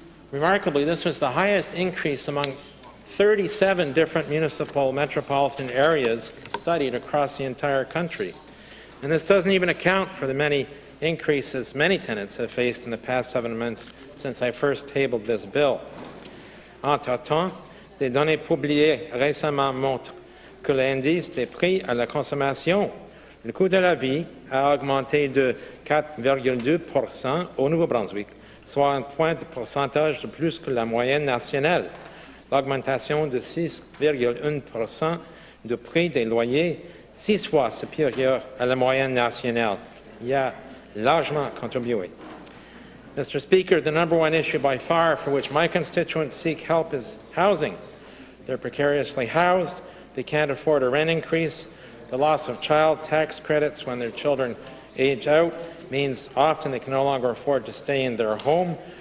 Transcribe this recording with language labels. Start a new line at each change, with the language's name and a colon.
English: Remarkably, this was the highest increase among 37 different municipal metropolitan areas studied across the entire country. And this doesn't even account for the many increases many tenants have faced in the past 7 months since I first tabled this bill.
French: Entre-temps, des données publiées récemment montrent que l'indice des prix à la consommation, le coût de la vie, a augmenté de 4,2% au Nouveau-Brunswick, soit un point de pourcentage de plus que la moyenne nationale. L'augmentation de 6,1% du prix des loyers, 6 fois supérieure à la moyenne nationale, y a largement contribué.
English: Mr. Speaker, the number one issue by far for which my constituents seek help is housing. They're precariously housed, they can't afford a rent increase, the loss of child tax credits when their children age out means often they can no longer afford to stay in their home.